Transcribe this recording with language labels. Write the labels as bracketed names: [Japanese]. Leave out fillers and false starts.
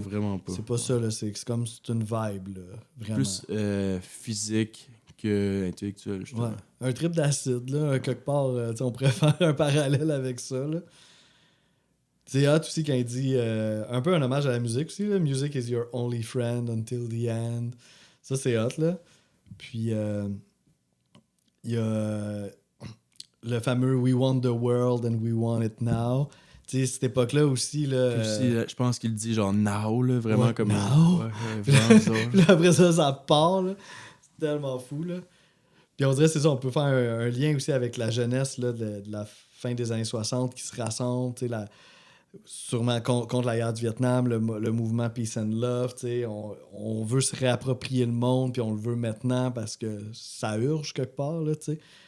[French] vraiment pas. C'est pas ça, là. C'est comme c'est une vibe, là. Vraiment. Plus physique qu'intellectuel, justement. Ouais. Un trip d'acide, là, quelque part, on pourrait faire un parallèle avec ça, là. C'est hot aussi quand il dit un peu un hommage à la musique aussi, là. [English] Music is your only friend until the end. [French] Ça, c'est hot, là. Puis, il y a le fameux [English] We want the world and we want it now. [French] Tu sais, cette époque-là aussi, là. Puis aussi, je pense qu'il dit genre now, là, vraiment Ouais, comme. [English] now? [French] Vraiment bizarre. Puis là, après ça part, là. C'est tellement fou, là. Puis on dirait, c'est ça, on peut faire un lien aussi avec la jeunesse là, de la fin des années 60 qui se rassemble, tu sais, sûrement contre la guerre du Vietnam, le mouvement Peace and Love, tu sais, on veut se réapproprier le monde, puis on le veut maintenant parce que ça urge quelque part, là, tu sais.